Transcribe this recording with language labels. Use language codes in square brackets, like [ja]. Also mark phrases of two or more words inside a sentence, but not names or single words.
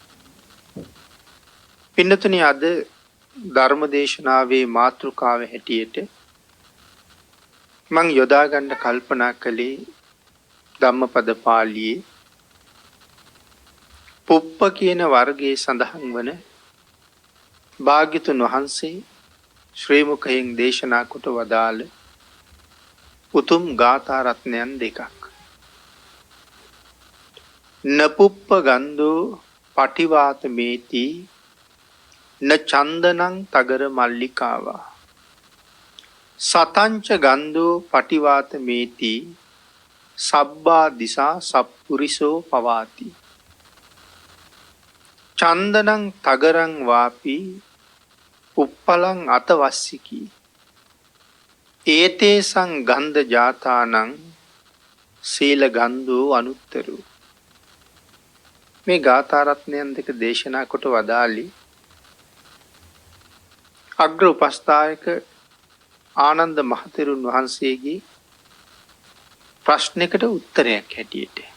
[si] පින්නතුනි අද ධර්ම දේශනාවේ මාතෘකාව හැටියට මං යොදා ගන්න කල්පනා කළේ ධම්මපද පාළියේ පුප්ප කියන වර්ගයේ සඳහන් වන භාග්‍යතුන් වහන්සේ ශ්‍රී මුඛයෙන් දේශනා කොට වදාළ උතුම් ගාථා රත්නයන් දෙකක්. [pi] නපුප්ප ගන්ධෝ පටිවාත මේති න චන්දනං තගර මල්ලිකාවා සතංච ගන්ධෝ පටිවාත මේති සබ්බා දිසා සප්පුරිසෝ පවාති චන්දනං තගරං වාපි උප්පලං අතවස්සිකි ඒතේසං ගන්ධ ජාතානං සීල ගන්ධෝ අනුත්තරෝ. [si] මේ ගාථා රත්නයන් දෙක දේශනා කොට වදාළි අග්‍ර උපස්ථායක ආනන්ද මහතෙරුන් වහන්සේගේ ප්‍රශ්නයකට උත්තරයක් හැටියට.